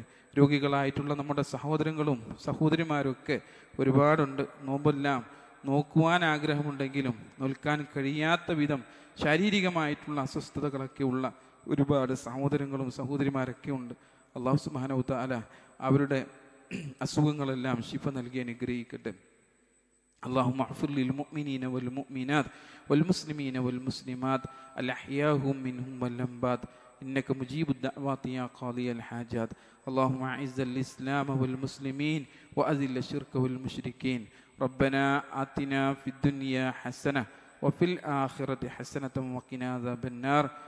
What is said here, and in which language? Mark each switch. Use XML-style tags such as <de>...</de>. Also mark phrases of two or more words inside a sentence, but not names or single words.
<ml>രോഗികളായിട്ടുള്ള നമ്മുടെ സഹോദരങ്ങളും സഹോദരിമാരും ഒക്കെ ഒരുപാടുണ്ട്. നോമ്പെല്ലാം നോക്കുവാൻ ആഗ്രഹമുണ്ടെങ്കിലും നോൽക്കാൻ കഴിയാത്ത വിധം ശാരീരികമായിട്ടുള്ള അസ്വസ്ഥതകളൊക്കെ ഉള്ള ഒരുപാട് സഹോദരങ്ങളും സഹോദരിമാരൊക്കെ ഉണ്ട്.</ml> <ar>الله سبحانه وتعالى</ar> <ml>അവരുടെ അസുഖങ്ങളെല്ലാം ശിഫ നൽകി അനുഗ്രഹിക്കട്ടെ.</ml> <ar>اللهم اغفر للمؤمنين والمؤمنات والمسلمين والمسلمات الأحياء منهم والأموات إنك مجيب الدعوات يا قاضي الحاجات. اللهم أعز الإسلام والمسلمين وأذل الشرك والمشركين. ربنا آتنا في الدنيا حسنة وفي الآخرة حسنة وقنا عذاب النار.</ar>